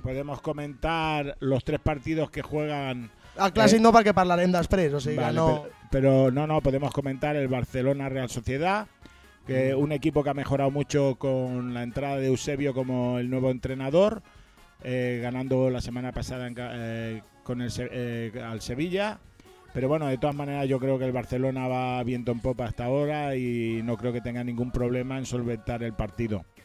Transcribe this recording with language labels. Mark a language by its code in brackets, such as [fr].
[es] Podemos comentar los tres partidos que juegan... [ca] Al Clàssic no, perquè parlarem després, o sigui, vale, no... [es] Pero no, podemos comentar el Barcelona-Real Sociedad, que un equipo que ha mejorado mucho con la entrada de Eusebio como el nuevo entrenador, ganando la semana pasada al Sevilla. Pero bueno, de todas maneras yo creo que el Barcelona va viento en popa hasta ahora y no creo que tenga ningún problema en solventar el partido.